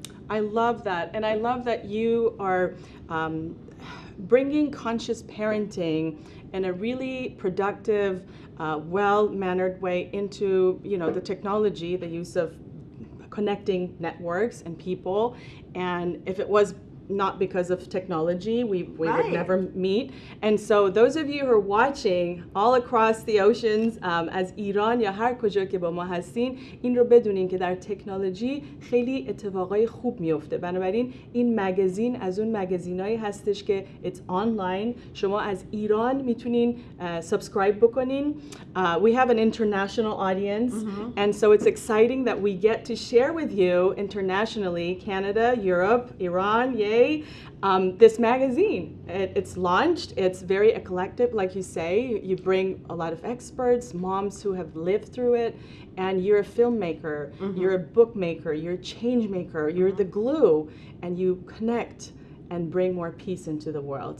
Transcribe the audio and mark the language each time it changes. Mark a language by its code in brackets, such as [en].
[en] I love that, and I love that you are bringing conscious parenting in a really productive, well-mannered way into, you know, the technology, the use of connecting networks and people. And if it was not because of technology, we would never meet. And so those of you who are watching all across the oceans [fa] از ایران یا هر کجا که با ما هستین، این رو بدونین که در تکنولوژی خیلی اتفاقای خوب میفته. بنابراین این مگزین از اون مگزینایی هستش که [en] it's online. [fa] شما از ایران میتونین subscribe بکنین. [en] We have an international audience, and so it's exciting that we get to share with you internationally, Canada, Europe, Iran, yay. This magazine, it's launched, it's very eclectic, like you say. You bring a lot of experts, moms who have lived through it, and you're a filmmaker, you're a bookmaker, you're a change maker, you're the glue, and you connect and bring more peace into the world.